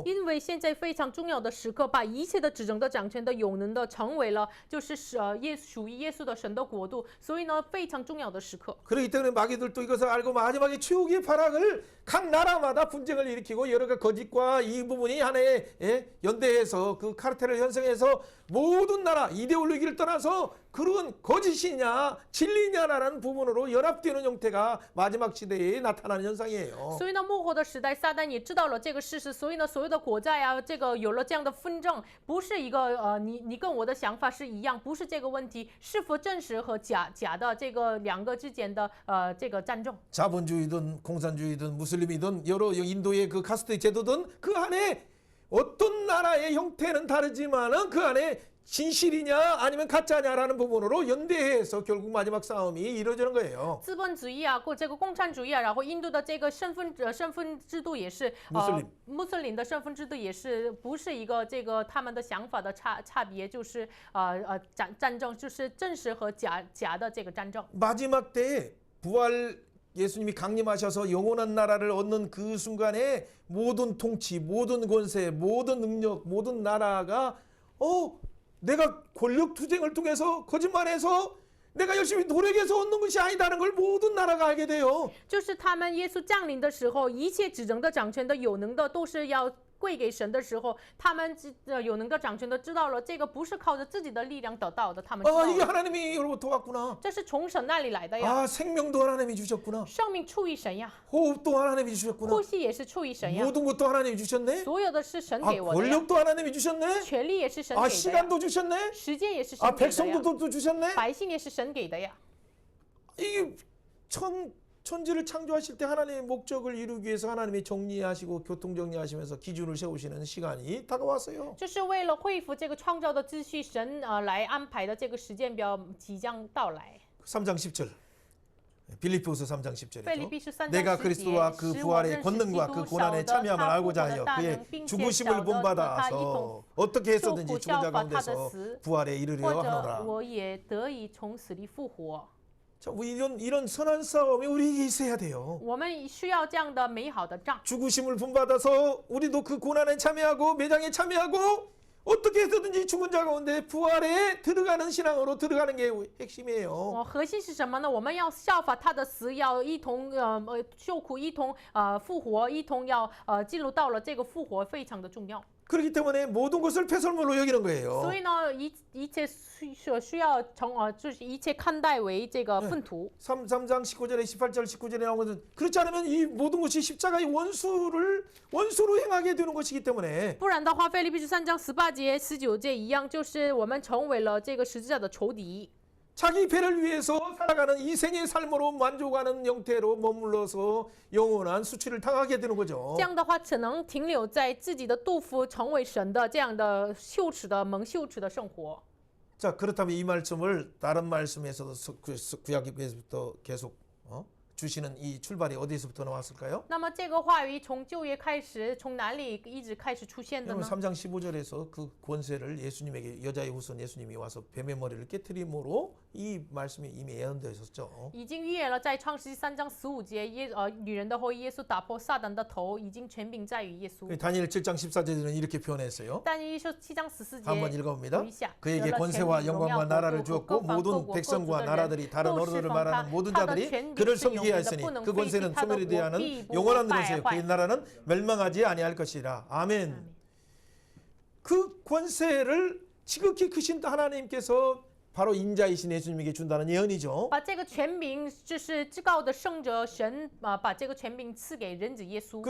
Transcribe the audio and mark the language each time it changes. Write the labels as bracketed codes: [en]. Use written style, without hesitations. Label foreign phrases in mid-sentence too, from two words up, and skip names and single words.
[zh] 因为现在非常重要的时刻，把一切的执政的掌权的有能的成为了，就是属于耶稣的神的国度，所以呢，非常重要的时刻。 [ko] 그렇기 때문에 마귀들도 이것을 알고 마지막에 최후의 파락을 각 나라마다 분쟁을 일으키고 여러 가지 거짓과 이 부분이 하나의 연대해서 그 카르텔을 형성해서 모든 나라 이데올로기를 떠나서 그런 거짓이냐 진리냐라는 부분으로 연합되는 형태가 마지막 시대에 나타나는 현상이에요. [zh] 所以呢，幕后的时代，撒旦也知道了这个事实，所以呢，所有的国家呀，这个有了这样的纷争，不是一个你跟我的想法是一样，不是这个问题，是否真实和假的这个两个之间的这个战争。 [ko] 자본주의든 공산주의든 무슬림이든 여러 인도의 그 카스트 제도든 그 안에 어떤 나라의 형태는 다르지만은 그 안에 진실이냐 아니면 가짜냐라는 부분으로 연대해서 결국 마지막 싸움이 이루어지는 거예요. [zh] 资本主义啊，或这个共产主义啊，然后印度的这个身份制度也是穆斯林的身份制度也是不是一个这个他们的想法的差别，就是战争就是真实和假的这个战争。 [ko] 마지막 때에 부활 예수님이 강림하셔서 영원한 나라를 얻는 그 순간에 모든 통치, 모든 권세, 모든 능력, 모든 나라가 내가 권력 투쟁을 통해서 거짓말해서 내가 열심히 노력해서 얻는 것이 아니다는 걸 모든 나라가 알게 돼요. [zh] 就是他们耶稣降临的时候，一切执政的掌权的有能的都是要归给神的时候，他们有能的掌权的知道了，这个不是靠着自己的力量得到的，他们知道 [ko] 이게 [zh] 了， [ko] 하나님이 여러분 도왔구나. [zh] 这是从神那里来的呀。 [ko] 생명도 하나님이 주셨구나. [zh] 生命出于神呀， [ko] 호흡도 하나님이 주셨구나. [zh] 呼吸也是出于神呀， [ko] 모든 것도 하나님이 주셨네. [zh] 所有的是神给我的呀， [ko] 권력도 하나님이 주셨네. [zh] 权力也是神给的呀， [ko] 시간도 주셨네. [zh] 时间也是神给的呀， [ko] 백성도 주셨네. [zh] 百姓也是神给的呀。 [ko] 이게 천지를 창조하실 때 하나님의 목적을 이루기 위해서 하나님이 정리하시고 교통 정리하시면서 기준을 세우시는 시간이 다가왔어요. [zh] 这是为了恢复这个创造的秩序，神来安排的这个时间表即将到来。 [ko] 3장 10절. 빌립보서 3장 [zh] 腓立 [ko] 10절이죠. [zh] 比书3章 [ko] 내가 [zh] 10 节 [ko] 그리스도와 그 [zh] 使我 [ko] 부활의 [zh] 认识基 [ko] 권능과 [zh] 督 [ko] 그 [zh] 晓 [ko] 고난의 [zh] 得 [ko] 참여함을 [zh] 他复 [ko] 알고자 [zh] 活的 [ko] 하여 [zh] 大 [ko] 그의 [zh] 能，并且 [ko] 죽으심을 [zh] 晓得他一 [ko] 본받아서 [zh] 同 [ko] 어떻게 [zh] 受 [ko] 해서든지 [zh] 苦 [ko] 죽은 [zh] 效 [ko] 자 [zh] 法他的 [ko] 가운데서 [zh] 死， [ko] 부활에 이르려 [zh] 或者 [ko] 하노라. [zh] 我也得以从死里复活。 [ko] 자, 이런 선한 싸움이 우리에게 있어야 돼요. [zh] 我们需要这样的美好的仗。 [ko] 죽으심을 본받아서 우리도 그 고난에 참여하고 매장에 참여하고 어떻게 해서든지 죽은 자 가운데 부활에 들어가는 신앙으로 들어가는 게 핵심이에요. [zh] 核心是什么呢？我们要效法他的死，要一同受苦，一同复活，一同要进入到了这个复活，非常的重要。 [ko] 그렇기 때문에 모든 것을 폐설물로 여기는 거예요. [zh] 所以呢，一切需要就是一切看待为这个粪土。 [ko] 3장 19절에 18절 19절에 나온 것은 그렇지 않으면 이 모든 것이 십자가의 원수로 행하게 되는 것이기 때문에 [zh] 不然的话，腓立比书3章18节、19节一样，就是我们成为了这个十字架的仇敌。 [ko] 자기 배를 위해서 살아가는 이 생의 삶으로 만족하는 형태로 머물러서 영원한 수치를 당하게 되는 거죠. [zh] 这样的话，只能停留在自己的肚腹，成为神的这样的羞耻的、蒙羞耻的生活。 [ko] 자, 그렇다면 이 말씀을 다른 말씀에서도 구약에서부터 계속 주시는 이 출발이 어디서부터 나왔을까요? [zh] 那么这个话语从旧约开始，从哪里一直开始出现的 [ko] 여러분 [zh] 呢？ [ko] 3장 15절에서 그 권세를 예수님에게 여자의 후손 예수님이 와서 뱀의 머리를 깨뜨림으로 이 말씀이 이미 예언되어 있었죠. [zh] 已经预言了，在创世纪3章15节，女人的后裔耶稣打破撒旦的头，已经权柄在于耶稣。 [ko] 다니엘 7장 14절에는 이렇게 표현했어요. [zh] 但以理书7章14 [ko] 한번 [zh] 节， [ko] 읽어봅니다. [zh] 读一下。 [ko] 그에게 [zh] 得了 [ko] 권세와 [zh] 权柄、 [ko] 영광과 [zh] 荣耀、 [ko] 나라를 [zh] 国度和 [ko] 주었고 [zh] 各方各 [ko] 모든 [zh] 国各族 [ko] 백성과 [zh] 的人 [ko] 나라들이 다른 [zh] 都 [ko] 언어를 [zh] 释放他， [ko] 말하는 모든 [zh] 他的 [ko] 자들이 [zh] 权柄 [ko] 그를 [zh] 是永 [ko] 섬기게 [zh] 远的， [ko] 하였으니 [zh] 不能 [ko] 그 [zh] 废弃 [ko] 권세는 [zh] 他的 [ko] 소멸에 [zh] 国 [ko] 대하는 [zh] 必不 [ko] 영원한 [zh] 败 [ko] 권세요. 그의 [zh] 坏。 [ko] 나라는 멸망하지 아니할 것이라. 아멘. 그 권세를 지극히 크신 하나님께서 바로 인자이신 예수님에게 준다는 예언이죠. [zh] 把这个权柄，就是至高的圣者神把这个权柄赐给人子耶稣。